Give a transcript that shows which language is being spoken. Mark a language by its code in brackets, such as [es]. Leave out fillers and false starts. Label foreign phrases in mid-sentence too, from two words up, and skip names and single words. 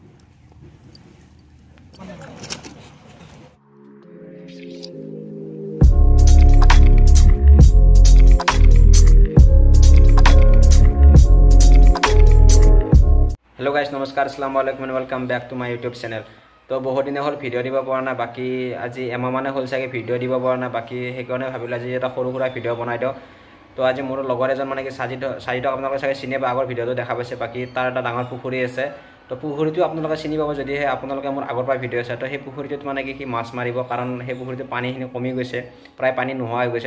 [en] Hello guys नमस्कार [ar] السلام عليكم [en] and welcome back to my YouTube channel. [as] তো বহুত দিন হল ভিডিঅ দিব পৰা নাই বাকি আজি এমাহ মানে হল চাগে ভিডিও দিব পৰা নাই বাকি হেকনে ভাবিলা যে এটা সৰু সৰু ভিডিও বনাই দিও। তো আজি মোৰ লগৰ এজন মানে কি সাজিদ আপোনালোকে চাগে চিনি পাব আগৰ ভিডিওটো দেখা পাইছে বাকি তাৰ এটা ডাঙৰ পুখুৰী আছে। তো পুখুৰীটো আপোনালোকে চিনি পাব যদি আপোনালোকে মোৰ আগৰ পৰা ভিডিও আছে। তো সেই পুখুৰীটোত মানে কি মাছ মাৰিব কাৰণ সেই পুখুৰীটো পানীখিনি কমি গৈছে প্ৰায় পানী নোহোৱা হৈ গৈছে।